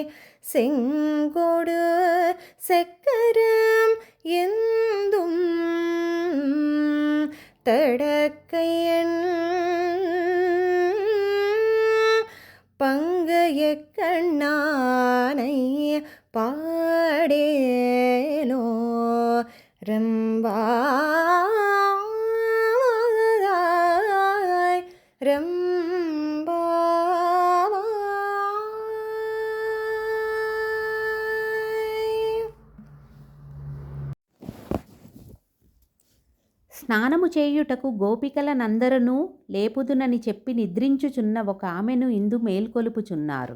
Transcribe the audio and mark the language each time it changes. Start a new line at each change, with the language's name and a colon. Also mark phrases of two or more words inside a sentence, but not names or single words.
Tamil: செங்கொடு செக்கரம் எந்தும் தடக்கையன் பங்கைய கண்ணானை பாடேலோ ரம்பாய் ரம்பாய்.
Telugu: స్నానము చేయుటకు గోపికలనందరనూ లేపుదునని చెప్పి నిద్రించుచున్న ఒక ఆమెను ఇందు మేల్కొలుపుచున్నారు.